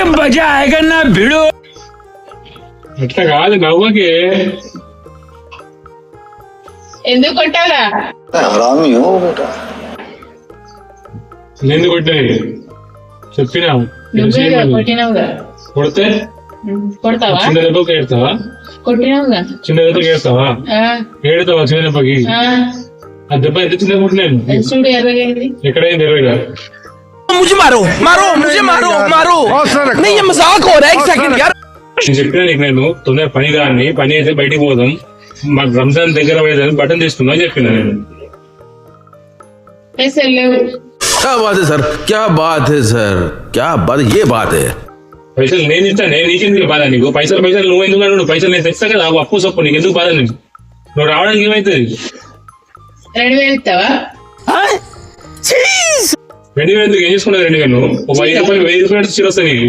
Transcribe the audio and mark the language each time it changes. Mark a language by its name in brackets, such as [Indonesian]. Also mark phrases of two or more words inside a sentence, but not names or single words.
[Hindi] मजा आएगा ना भिड़ो. [Telugu] అట్లా కాదు నవ్వకి. ఎందుకు కొట్టావురా? నేను కొట్టాయి చెప్పినా. కొట్టినావుగా. కొడితే కొడతావా? చిన్న దెబ్బకి ఏడతావా? కొట్టినావుగా. చిన్న దెబ్బకి ఏడతావా? ఏడతావా చిన్న దెబ్బకి? ఆ దెబ్బ ఎంత చిన్న కొట్టినాను. చూడు ఎర్రగైంది. ఎక్కడైంది ఎర్రగా? [Hindi] मुझे मारो मारो मुझे मारो मारो. नहीं ये मजाक हो रहा है. एक सेकंड यार. [Telugu] నేను చెప్పినా నీకు, నేను తొందర పని అయితే బయటికి పోదాం, మాకు రంజాన్ దగ్గర పోయేదని బటన్ తీసుకుందాం అని చెప్పిన. నేను పైసలు లేవు. [Hindi] क्या बात है सर, क्या बात है सर, क्या बात, ये बात है. [Telugu] పైసలు నేను ఇస్తాను. నీకెందుకు బాధ? నీకు పైసలు నువ్వు ఎందుకు అన్నాడు? పైసలు నేను తెస్తా కదా, అప్పు సొప్పు నీకు ఎందుకు బాధ? నువ్వు రావడానికి ఏమైతుంది? 2000 ఇస్తావా? 2000 ఎందుకు? ఏం చేసుకున్నావు? 2000 ఒక 1000 రూపాయలు చీర వస్తాయి నీకు.